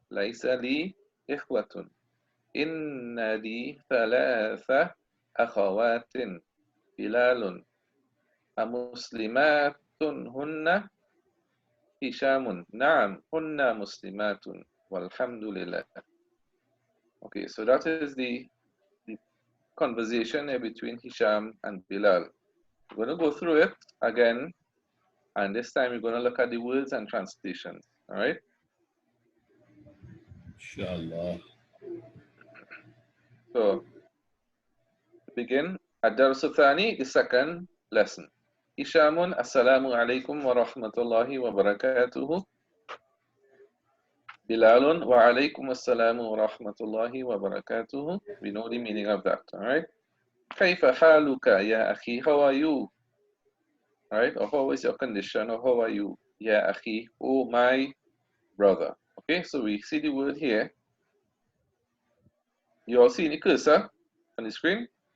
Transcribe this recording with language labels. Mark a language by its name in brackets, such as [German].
[Arabic] ليس لي إخوة. إن لي 3 أخوات. بلال أمسلمات هن؟ هشام نعم هن مسلمات والحمد لله. [English] Okay, so that is the conversation between Hisham and Bilal. We're going to go through it again, and this time we're going to look at the words and translations. All right? Inshallah. So, to begin, [Arabic] الدرس الثاني, [English] the second lesson. [Arabic] هشام السلام عليكم ورحمة الله وبركاته. بلال وعليكم السلام ورحمة الله وبركاته. [English] We know the meaning of that, all right? [Arabic] كيف حالك يا أخي? [English] How are you? All right? Or how is your condition? Or how are you? [Arabic] يا أخي, [English] oh my brother. Okay, so we see the word here. You all see the cursor on the screen?